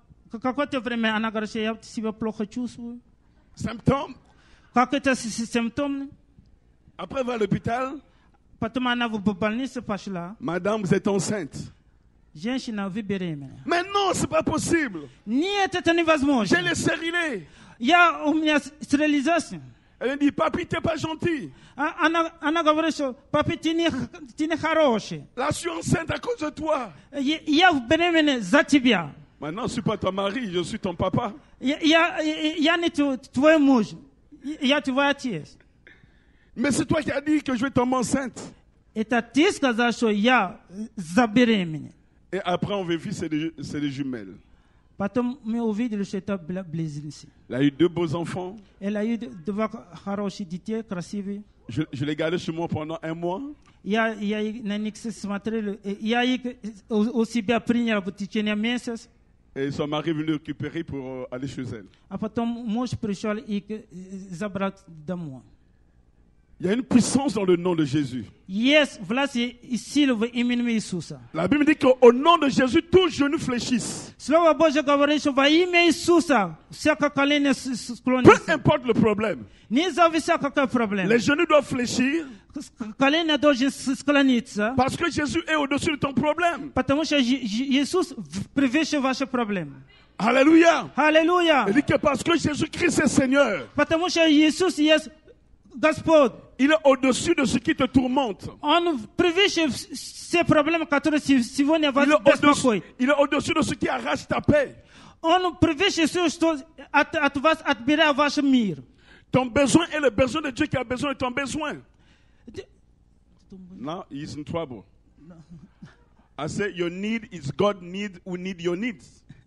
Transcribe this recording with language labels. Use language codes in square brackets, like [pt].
[ru] Какое-то время она говорит, я себя плохо чувствую. [fr] Symptômes? [ru] Как это симптом? [fr] Après, va à l'hôpital. [ru] Потом она в больницу пошла. [fr] Madame, vous êtes enceinte. [ru] Женщина, вы беременна. [fr] Mais non, c'est pas possible. [ru] Нет, это невозможно. [fr] J'ai les stérilés. [ru] У меня стерилизация. [fr] Elle dit, papi, t'es pas gentil. [ru] Она говорит, что папа, ты не хороший. [fr] Là, je suis enceinte à cause de toi. [ru] Я беременна за тебя. [fr] Maintenant, je ne suis pas ton mari, je suis ton papa. [ru] Я не твой муж. Я твой отец. [fr] Mais c'est toi qui as dit que je vais tomber enceinte. [ru] Это ты сказал, что я забеременна. [fr] Et après, on vérifie, c'est des jumelles. [ru] Потом мы увидели, что это близнецы. [fr] Elle a eu 2 beaux enfants. Elle a eu 2 [ru] хороших детей, красивые. [fr] Je les gardais chez moi pendant 1 mois. [ru] Я на них смотрел. Я их у себя принял в течение месяца. [fr] Et son mari est venu récupérer pour aller chez elle. [ru] А потом муж пришел и забрал домой. [fr] Il y a une puissance dans le nom de Jésus. [ru] Есть власть и сила в имени Иисуса. [fr] La Bible dit qu'au nom de Jésus, tous genoux fléchissent. [ru] Слово Божье говорит, что во имя Иисуса всякое колено [fr] Peu [ru] склонится. [fr] importe le problème. [ru] Не зависит какая проблема. [fr] Les genoux doivent fléchir [ru] Колено должен склониться. [fr] parce que Jésus est au-dessus de ton problème. [ru] Потому что Иисус превыше ваши проблемы. [fr] Alléluia. [ru] Аллилуйя. [fr] Il dit que parce que Jésus-Christ est Seigneur, [ru] Потому что Иисус есть Господь. [fr] il est au-dessus de ce qui te tourmente. [ru] Он превыше все проблемы, которые сегодня вас беспокоят. [fr] Il est au-dessus de ce qui arrache ta paix. [ru] Он превыше все, что от вас отбирает ваш мир. [fr] Ton besoin est le besoin de Dieu qui a besoin de ton besoin. [en] Now he is in trouble. I say your need is God need who need your needs.